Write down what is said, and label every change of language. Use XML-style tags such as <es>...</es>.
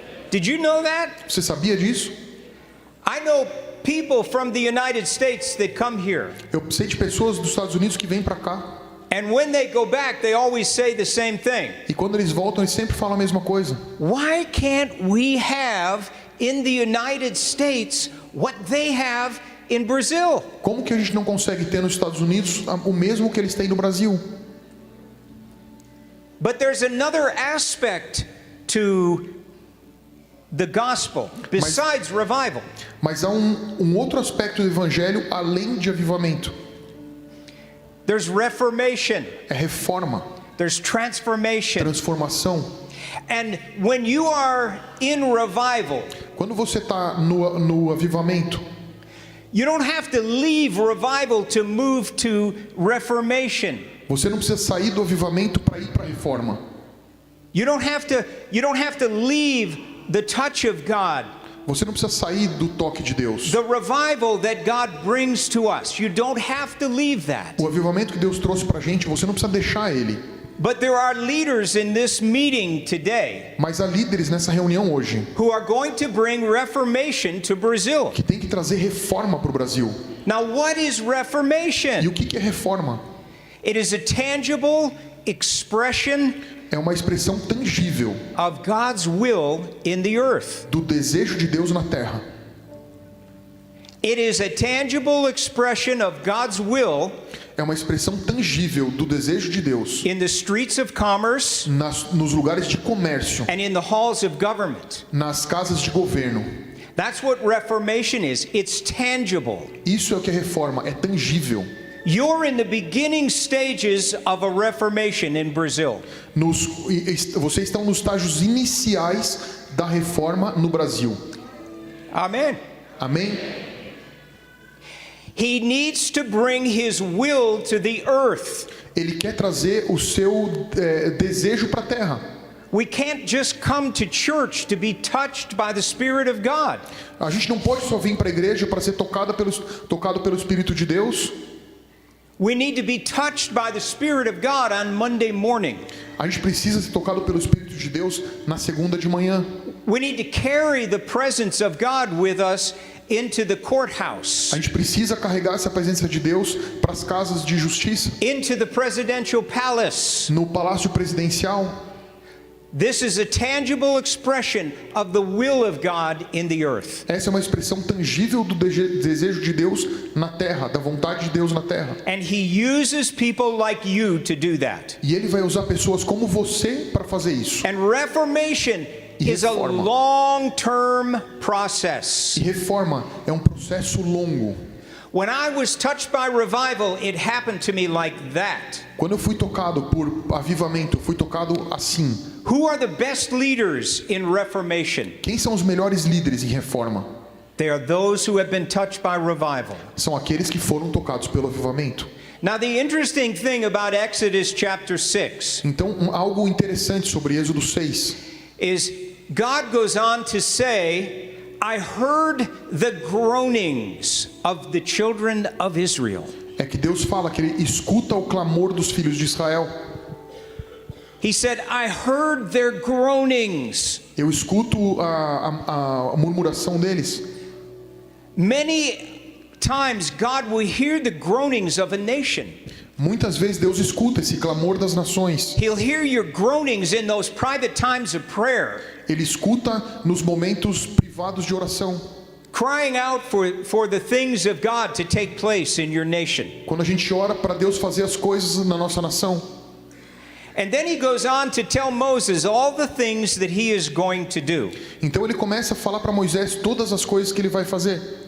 <en>Did you know that?</en> <pt>Você sabia disso?</pt> <en>I know people from the United States that come here.</en> <pt>Eu sei de pessoas dos Estados Unidos que vêm para cá.</pt> <en>And when they go back, they always say the same thing.</en> <pt>E quando eles voltam, eles sempre falam a mesma coisa.</pt> <en>Why can't we have in the United States what they have in Brazil?</en> <pt>Como que a gente não consegue ter nos Estados Unidos o mesmo que eles têm no Brasil?</pt> <en>But there's another aspect to the gospel besides revival.</en> <pt>Mas há um outro aspecto do evangelho além de avivamento.</pt> <en>There's reformation.</en> <pt>É reforma,</pt> <en>There's transformation.</en> <pt>transformação.</pt> <en>And when you are in revival,</en> <pt>Quando você está no avivamento,</pt> <en>you don't have to leave revival to move to reformation.</en> <pt>você não precisa sair do avivamento para ir para a reforma.</pt> <en>You don't have to leave the touch of God.</en> <pt>Você não precisa sair do toque de Deus.</pt> <en>The revival that God brings to us. You don't have to leave that.</en> <pt>O avivamento que Deus trouxe para a gente, você não precisa deixar ele.</pt> <en>But there are leaders in this meeting today</en> <pt>Mas há líderes nessa reunião hoje</pt> <en>who are going to bring reformation to Brazil.</en> <pt>que tem que trazer reforma para o Brasil.</pt> <en>Now, what is</en> <pt>E</pt> <en>reformation?</en> <pt>o que é reforma?</pt> <en>It is a tangible expression</en> <pt>É uma expressão tangível</pt> <en>of God's will in the earth.</en> <pt>do desejo de Deus na terra.</pt> <en>It is a tangible expression of God's will</en> <pt>É uma expressão tangível do desejo de Deus</pt> <en>in the streets of commerce</en> <pt>nos lugares de comércio,</pt> <en>and in the halls of government.</en> <pt>nas casas de governo.</pt> <en>That's what reformation is. It's tangible.</en> <pt>Isso é o que é reforma, é tangível.</pt> <en>You're in the beginning stages of a reformation in Brazil.</en> <pt>Vocês estão nos estágios iniciais da reforma no Brasil.</pt> <en>Amen.</en> <pt>Amém?</pt> <en>He needs to bring his will to the earth.</en> <pt>Ele quer trazer o seu desejo para a terra.</pt> <en>We can't just come to church to be touched by the Spirit of God.</en> <pt>A gente não pode só vir para a igreja para ser tocado pelo Espírito de Deus.</pt> <en>We need to be touched by the Spirit of God on Monday morning.</en> <pt>A gente precisa ser tocado pelo Espírito de Deus na segunda de manhã.</pt> <en>We need to carry the presence of God with us into the courthouse,</en> <pt>A gente precisa carregar essa presença de Deus para as casas de justiça,</pt> <en>into the presidential palace.</en> <pt>no palácio presidencial.</pt> <en>This is a tangible expression of the will of God in the earth.</en> <pt>Essa é uma expressão tangível do desejo de Deus na terra, da vontade de Deus na terra.</pt> <en>And he uses people like you to do that.</en> <pt>E ele vai usar pessoas como você para fazer isso.</pt> <en>And reformation is a</en> <pt>Reforma.</pt> <en>long-term process.</en> <pt>E reforma é um processo longo.</pt> <en>When I was touched by revival, it happened to me like that.</en> <pt>Quando eu fui tocado por avivamento, eu fui tocado assim.</pt> <en>Who are the best leaders in reformation?</en> <pt>Quem são os melhores líderes em reforma?</pt> <en>They are those who have been touched by revival.</en> <pt>São aqueles que foram tocados pelo avivamento.</pt> <en>Now, the interesting thing about Exodus chapter 6</en> <pt>Então, algo interessante sobre Êxodo 6</pt> <en>is God goes on to say, I heard the groanings of the children of Israel.</en> <pt>é que Deus fala que ele escuta o clamor dos filhos de Israel.</pt> <en>He said, I heard their groanings.</en> <pt>Eu escuto a murmuração deles.</pt> <en>Many times God will hear the groanings of a nation.</en> <pt>Muitas vezes Deus escuta esse clamor das nações.</pt> <en>He'll hear your groanings in those private times of prayer,</en> <pt>Ele escuta nos momentos privados de oração.</pt> <en>crying out for the things of God to take place in your nation.</en> <pt>Quando a gente ora para Deus fazer as coisas na nossa nação.</pt> <en>And then he goes on to tell Moses all the things that he is going to do.</en> <pt>Então ele começa a falar para Moisés todas as coisas que ele vai fazer.</pt>